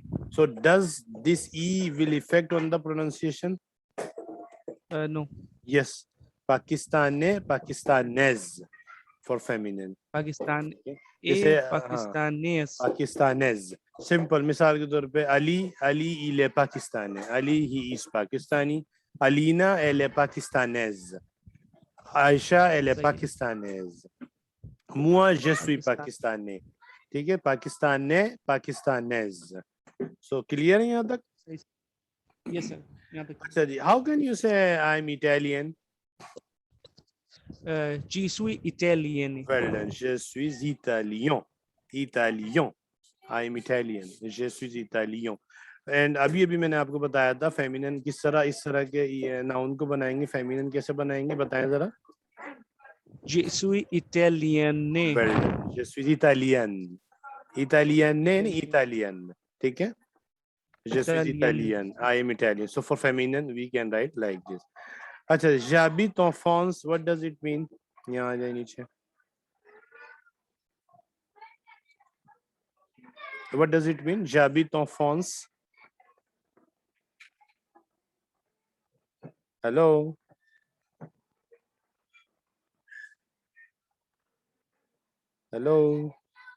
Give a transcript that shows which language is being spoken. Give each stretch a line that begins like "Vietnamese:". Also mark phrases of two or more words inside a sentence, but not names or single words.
English: So does this E will affect on the pronunciation? No. Yes. Pakistane, Pakistanese for feminine.
Hindi: पाकिस्तान जैसे ए हाँ, पाकिस्तानेस.
English: Pakistanese. Simple.
Hindi: मिसाल के तौर पे
French: Ali il est pakistanais.
English: Ali he is Pakistani.
French: Alina elle est pakistanaise. Aisha elle est
Hindi: सही है.
French: pakistanaise. Moi je suis
Hindi: पाकिस्तान.
French: pakistanais.
Hindi: ठीक है,
French: pakistanais, pakistanaise.
English: So clear
Hindi: है यहाँ तक? सही.
English: Yes sir,
Hindi: यहाँ तक. अच्छा जी,
English: how can you say I'm Italian?
French: जी suis italien.
English: Well done.
French: Je suis italien. Italien.
English: I am Italian.
French: Je suis italien.
Hindi: एंड अभी अभी मैंने आपको बताया था फेमिनिन किस तरह, इस तरह के नाउन को बनाएंगे, फेमिनिन कैसे बनाएंगे, बताएं जरा।
French: Je suis italien.
English: Well done.
French: je suis italien.
English: Italian नहीं, Italian.
Hindi: ठीक है,
French: je suis Italian.
English: I am Italian. So for feminine we can write like this.
Hindi: अच्छा,
French: j'habite en France,
English: what does it mean?
Hindi: यहाँ आ जाए नीचे.
English: What does it mean?
French: J'habite en France.
English: Hello. Hello.